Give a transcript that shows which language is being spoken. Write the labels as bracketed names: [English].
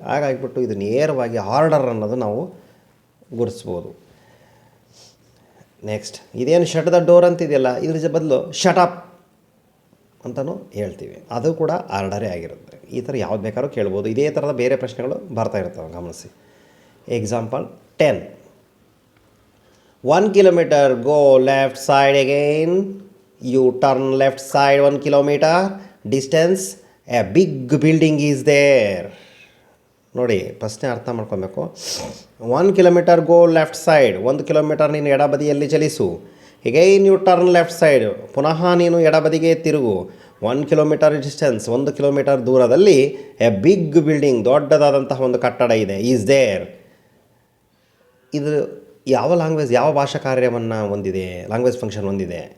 [Kannada] ಹಾಗಾಗಿಬಿಟ್ಟು ಇದು ನೇರವಾಗಿ ಆರ್ಡರ್ ಅನ್ನೋದು ನಾವು ಗುರುತಿಸ್ಬೋದು. ನೆಕ್ಸ್ಟ್ ಇದೇನು [English] shut the door [Kannada] ಅಂತಿದೆಯಲ್ಲ, ಇದ್ರ ಬದಲು [English] shut up [Kannada] ಅಂತಲೂ ಹೇಳ್ತೀವಿ, ಅದು ಕೂಡ ಆರ್ಡರೇ ಆಗಿರುತ್ತೆ. ಈ ಥರ ಯಾವ್ದು ಬೇಕಾದ್ರೂ ಕೇಳ್ಬೋದು. ಇದೇ ಥರದ ಬೇರೆ ಪ್ರಶ್ನೆಗಳು ಬರ್ತಾ ಇರ್ತವೆ, ಗಮನಿಸಿ. [English] Example 10. 1 kilometer, go left side again, you turn left side 1 kilometer distance, a big building is there. [Kannada] ನೋಡಿ ಪ್ರಶ್ನೆ ಅರ್ಥ ಮಾಡ್ಕೊಬೇಕು. [English] 1 kilometer go left side, [Kannada] 1 kilometer ನೀನು ಎಡಬದಿಯಲ್ಲಿ ಚಲಿಸು. [English] again you turn left side, [Kannada] ಪುನಃ ನೀನು ಎಡಬದಿಗೆ ತಿರುಗು. [English] 1 kilometer distance, [Kannada] 1 kilometer ದೂರದಲ್ಲಿ [English] a big building, [Kannada] ದೊಡ್ಡದಾದಂತಹ ಒಂದು ಕಟ್ಟಡ ಇದೆ, [English] Is there. [Kannada] ಇದು ಯಾವ ಲ್ಯಾಂಗ್ವೇಜ್, ಯಾವ ಭಾಷಾ ಕಾರ್ಯವನ್ನು ಹೊಂದಿದೆ, ಲ್ಯಾಂಗ್ವೇಜ್ ಫಂಕ್ಷನ್ ಹೊಂದಿದೆ?